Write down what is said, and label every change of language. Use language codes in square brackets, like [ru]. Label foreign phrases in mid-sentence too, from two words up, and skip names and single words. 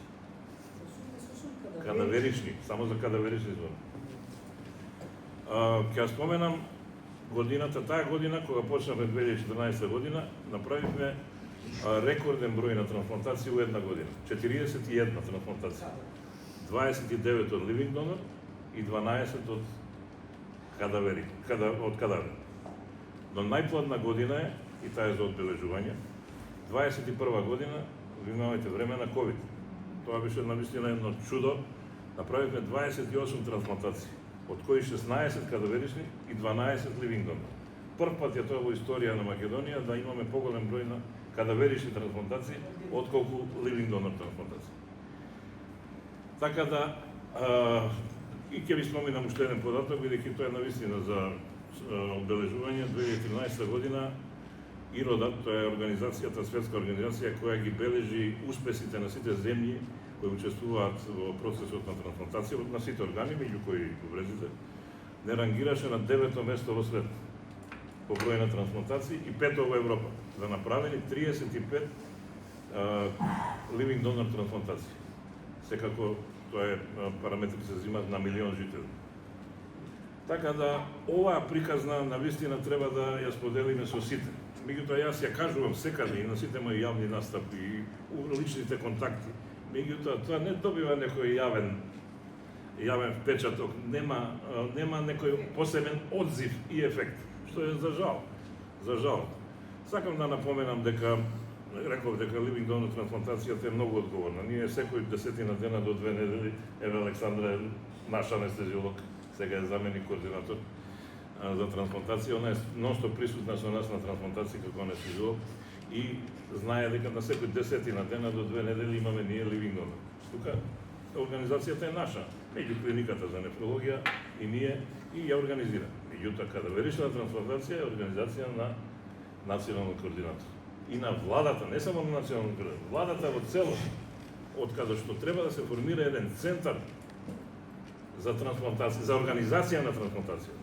[mk] Кадаверични, само за кадаверични зборам. Ќе споменам годината, таа година, кога почнавме 2014 година, направивме рекорден број на трансплантации во една година. 41 трансплантации. 29 од [en] living donor [mk] и 12 од кадавери, од кадавери. Но најплодна година е, и таа е за одбележување, 21 година, внимавајте, време на COVID. Тоа беше навистина едно чудо. Направивме 28 трансплантации, од кои 16 кадаверични и 12 [en] living donor. [mk] Прв пат е тоа во историја на Македонија да имаме поголем број на кадаверични трансплантации отколку [en] living donor [mk] трансплантации. Така да, и ќе ви споминам уште еден податок, бидејќи тоа е навистина за одбележување 2013 година ИРОДАТ, тоа е организацијата, светска организација која ги бележи успесите на сите земји кои учествуваат во процесот на трансплантација на сите органи, меѓу кои бубрезите, не рангираше на 9-то место во свет по број на трансплантации и 5-то во Европа, за направени 35 [en] living donor [mk] трансплантации. Секако тоа е параметри се взимат на милион жители. Така да оваа приказна навистина треба да ја споделиме со сите. Меѓутоа јас ја кажувам секаде и на сите мои јавни настапи и личните контакти. Меѓутоа тоа не добива некој јавен впечаток, нема некој посебен одзив и ефект, што е за жал. За жал. Сакам да напоменам дека реков дека [en] living donor [mk] трансплантацијата е многу одговорна. Ние секој 10 дена до 2 недели, еве Александра, наш анестезиолог, сега е заменик координатор за трансплантација, она е нонстоп присутна со нас на трансплантација како анестезиолог и знае дека на секој 10 дена до 2 недели имаме ние [en] living donor. [mk] Тука организацијата е наша, меѓу клиниката за нефрологија и ние и ја организираме. Меѓутоа, кадаверична трансплантација е организација на национален координатор. И на владата, не само на национален координатор, владата во целост, од каде што треба да се формира еден центар за трансплантација, за организација на трансплантацијата.